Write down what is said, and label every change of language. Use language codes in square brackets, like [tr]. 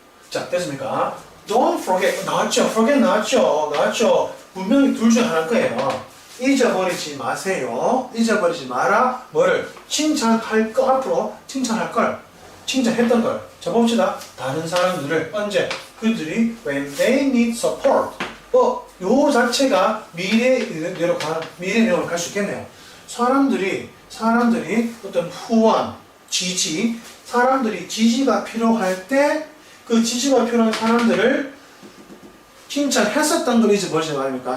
[ko] 자, 됐습니까? [en] Don't forget. [ko] 나왔죠? forget 나왔죠? 분명히 둘 중 하나일 거예요. 잊어버리지 마세요. 잊어버리지 마라. 뭐를? 칭찬할 거 앞으로 칭찬할 걸. 칭찬했던 걸. 자, 봅시다. 다른 사람들을 언제? 그들이 [en] when they need support. [ko] 요 자체가 미래로 갈 수 있겠네요. 사람들이 어떤 후원, 지지, 사람들이 지지가 필요할 때 그 지지가 필요한 사람들을 칭찬했었던 걸 잊어버리지 말입니까?